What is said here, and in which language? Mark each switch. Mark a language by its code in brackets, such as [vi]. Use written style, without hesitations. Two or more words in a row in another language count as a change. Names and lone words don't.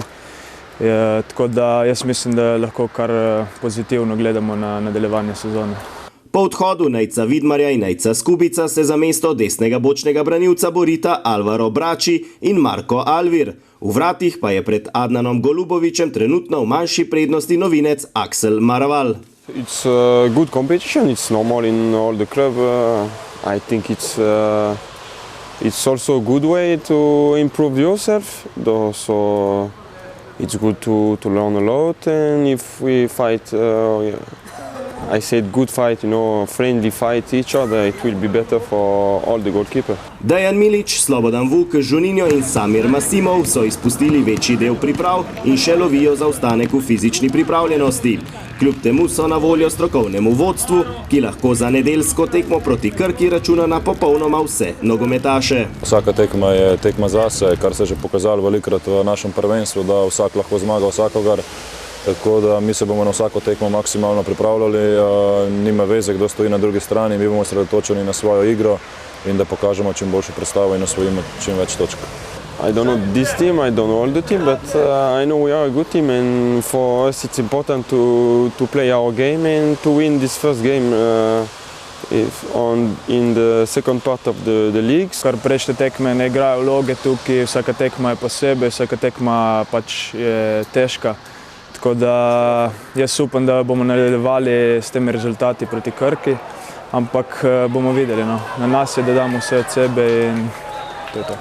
[sl] Tako da jaz mislim, da lahko kar pozitivno gledamo na nadaljevanje sezone. Po odhodu Nejca Vidmarja in Nejca Skubica se za mesto desnega bočnega branilca borita Alvaro Brači in Marko Alvir. V vratih pa je pred Adnanom Golubovićem trenutno v manjši prednosti novinec Axel Maraval. [en] It's a good competition. It's normal in all the club. I think it's also a good way to improve yourself. So it's good to learn a lot. And if we fight, I said good fight, friendly fight each other, it will be better for all the goalkeeper. [sl] Dejan Milić, Slobodan Vuk, Juninho in Samir Masimov so izpustili večji del priprav in še lovijo zaostanek v fizični pripravljenosti. Kljub temu so na voljo strokovnemu vodstvu, ki lahko za nedeljsko tekmo proti Krki računa na popolnoma vse nogometaše. Vsaka tekma je tekma zase, kar se je že pokazalo velikokrat v našem prvenstvu, da vsak lahko zmaga vsakogar. Tako da mi se bomo na vsako tekmo maksimalno pripravljali, nima veze, kdo stoji na drugi strani, mi bomo sredotočeni na svojo igro in da pokažemo čim boljšo predstavo in osvojimo čim več točk. [en] I don't know this team, I don't know all the team, but I know we are a good team and for us it's important to play our game and to win this first game in the second part of the league. [sl] Kar prejšnje tekme ne igrajo vloge tukaj, vsaka tekma je posebej, vsaka tekma pač je težka. Tako da jaz upam, da bomo nadaljevali s temi rezultati proti Krki, ampak bomo videli. Na nas je, da damo vse od sebe in to je to.